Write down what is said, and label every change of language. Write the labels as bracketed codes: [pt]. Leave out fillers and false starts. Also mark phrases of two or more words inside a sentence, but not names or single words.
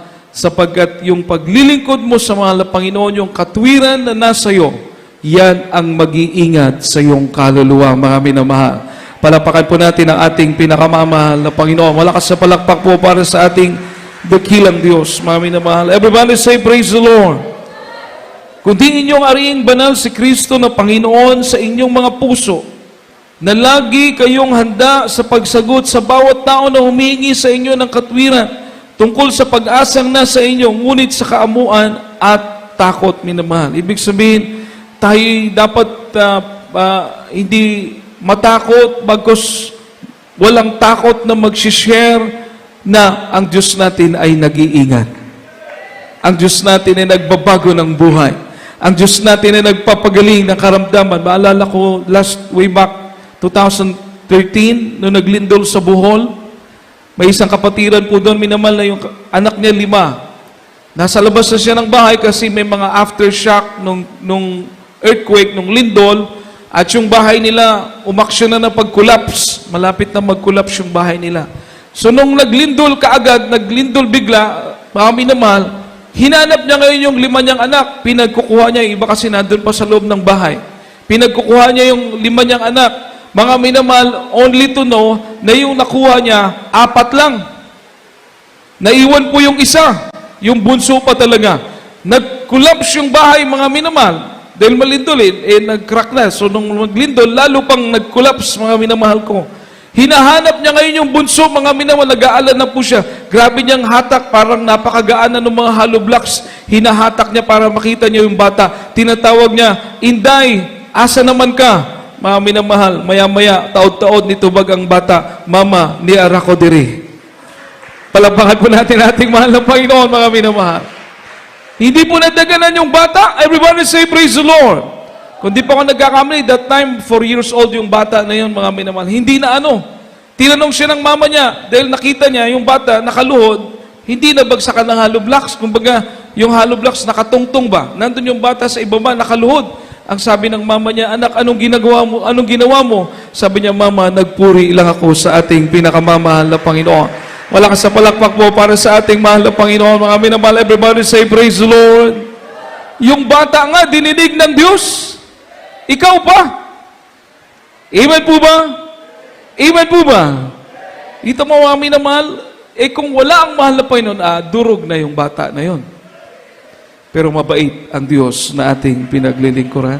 [tl] Sapagkat yung paglilingkod mo sa mahal na Panginoon, yung katwiran na nasa iyo, yan ang mag-iingat sa iyong kaluluwa, mga minamahal. Palapakan po natin ang ating pinakamamahal na Panginoon. Malakas sa palakpak po para sa ating dakilang Diyos, mga minamahal. [en] Everybody say, praise the Lord. [tl] Kundi inyong ariing banal si Kristo na Panginoon sa inyong mga puso, na lagi kayong handa sa pagsagot sa bawat tao na humingi sa inyo ng katwiran tungkol sa pag-asang nasa inyo, ngunit sa kaamuan at takot, minamahal. Ibig sabihin, tayo dapat hindi matakot, bagkus walang takot na mag-share na ang Diyos natin ay nag-iingat. Ang Diyos natin ay nagbabago ng buhay. Ang Diyos natin ay nagpapagaling ng karamdaman. Maalala ko, [en] way back 2013, [tl] nung naglindol sa Bohol, may isang kapatiran po doon, minamal na yung anak niya 5. Nasa labas na siya ng bahay kasi may mga aftershock nung earthquake, nung lindol. At yung bahay nila, umaksyon na pag-collapse. Malapit na mag-collapse yung bahay nila. So nung naglindol kaagad, naglindol bigla, mga minamahal, hinanap niya ngayon yung 5 niyang anak, pinagkukuha niya, yung iba kasi nandun pa sa loob ng bahay. Pinagkukuha niya yung 5 niyang anak. Mga minamahal, [en] only to know [tl] na yung nakuha niya, 4 lang. Naiwan po yung isa, yung bunso pa talaga. Nag-collapse yung bahay, mga minamahal. Dahil malindol nag-crack na. So nung maglindol, lalo pang nag-collapse, mga minamahal ko. Hinahanap niya ngayon yung bunso, mga minamahal, nag-aalala na po siya. Grabe niyang hatak, parang napakagaan na ng mga [en] hollow blocks. [tl] Hinahatak niya para makita niya yung bata. Tinatawag niya, Inday, [ceb] asa naman ka? [tl] Mga minamahal, maya-maya, [ceb] taod-taod nitubag ang bata, Mama, ni Arako diri. [tl] Palapakan po natin ating mahal na Panginoon, mga minamahal. Hindi po nadaganan yung bata. [en] Everybody say, praise the Lord. [tl] Kung di pa ako nagkakamali, [en] that time, 4 years old [tl] yung bata na yun, mga minamahal. Hindi na ano. Tinanong siya ng mama niya, dahil nakita niya yung bata nakaluhod, hindi nabagsakan ng [en] hollow blocks. [tl] Kumbaga, yung [en] hollow blocks [tl] nakatungtong ba? Nandun yung bata sa ibaba, nakaluhod. Ang sabi ng mama niya, anak, anong ginagawa mo? Anong ginawa mo? Sabi niya, Mama, nagpuri lang ako sa ating pinakamamahal na Panginoon. Malakas sa palakpak po para sa ating mahal na Panginoon. Mga minamahal, [en] everybody say, praise the Lord. [tl] Yung bata nga, dinidig ng Diyos. Ikaw pa. Amen po ba? Amen po ba? Ito mo, mga minamahal, kung wala ang mahal na Panginoon, durog na yung bata na yon. Pero mabait ang Diyos na ating pinaglilingkuran.